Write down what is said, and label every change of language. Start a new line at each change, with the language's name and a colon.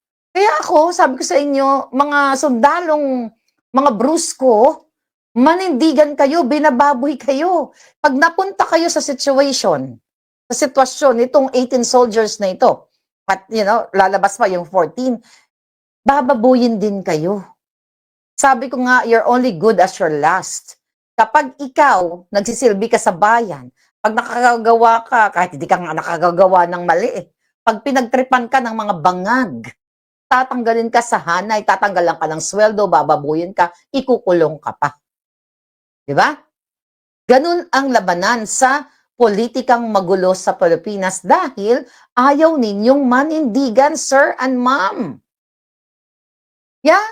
Filipino: Kaya ako, sabi ko sa inyo, mga sundalong, mga brusko, manindigan kayo, binababoy kayo. Pag napunta kayo sa sitwasyon itong 18 soldiers na ito, at lalabas pa yung 14, bababuyin din kayo. Sabi ko nga,
English: you're only good as your last.
Filipino: Kapag ikaw, nagsisilbi ka sa bayan, pag nakagagawa ka, kahit hindi ka nga nakagagawa ng mali, pag pinagtripan ka ng mga bangag, tatanggalin ka sa hanay, tatanggalan ka ng sweldo, bababuyin ka, ikukulong ka pa. Di ba? Ganun ang labanan sa politikang magulo sa Pilipinas dahil ayaw ninyong manindigan, sir and ma'am. Yeah?